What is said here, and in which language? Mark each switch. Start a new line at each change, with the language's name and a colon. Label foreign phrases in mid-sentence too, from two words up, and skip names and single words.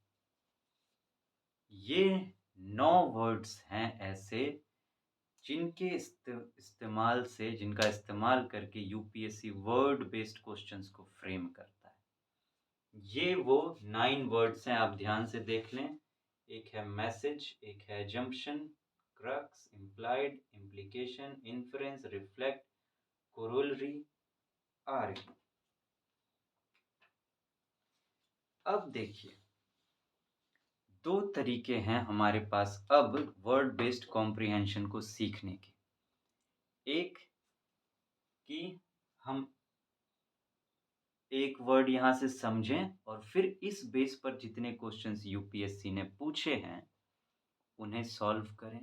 Hindi: ये 9 वर्ड्स हैं ऐसे जिनके इस्तेमाल से, जिनका इस्तेमाल करके यूपीएससी
English: word based questions
Hindi: को फ्रेम करता है। ये वो 9 वर्ड्स हैं, आप ध्यान से देख लें। एक है मैसेज, एक है
English: assumption, crux, implied, implication, inference, reflect, corollary, argue।
Hindi: अब देखिए, 2 तरीके हैं हमारे पास अब
English: word based comprehension
Hindi: को सीखने के। एक कि हम एक वर्ड यहाँ से समझें और फिर इस बेस पर जितने क्वेश्चंस यूपीएससी ने पूछे हैं, उन्हें सॉल्व करें।